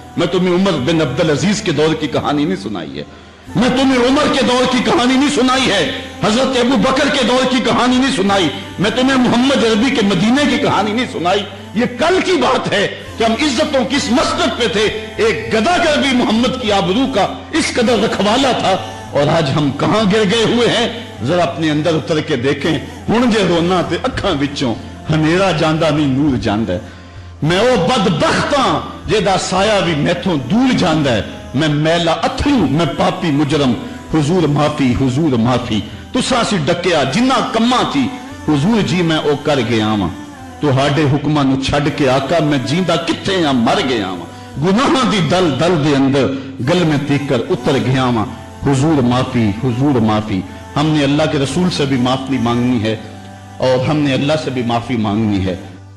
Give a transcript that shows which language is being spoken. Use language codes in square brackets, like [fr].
[ur] میں تمہیں عمر بن عبدالعزیز کے دور کی کہانی نہیں سنائی ہے، میں تمہیں عمر کے دور کی کہانی نہیں سنائی ہے، حضرت ابو بکر کے دور کی کہانی نہیں سنائی، میں تمہیں محمد عربی کے مدینے کی کہانی نہیں سنائی. یہ کل کی بات ہے کہ ہم عزتوں کی اس مسجد پہ تھے، ایک گداگر بھی محمد کی آبرو کا اس قدر رکھوالا تھا، اور آج ہم کہاں گر گئے ہوئے ہیں. ذرا اپنے اندر اتر کے دیکھیں. [pa] ہن جے رونا تے اکھاں وچوں ہنیرا جاندا نہیں نور جاندا ہے. میں او بدبختاں جیدا سایہ بھی میتھوں دور جاندا ہے. میں میلا اتھرو، میں پاپی مجرم، حضور معافی، حضور معافی. تساں سی ڈکیا جنہ کماں تھی، حضور جی میں او کر گیا واں. تہاڈے حکماں نو چھڈ کے آقا میں جیندا کتھے ہاں، مر گیا واں. گناہاں دی دل دل دے اندر گل میں تیکر اتر گیا واں. حضور معافی، حضور معافی. [ur] ہم نے اللہ کے رسول سے بھی معافی مانگنی ہے اور ہم نے اللہ سے بھی معافی مانگنی ہے.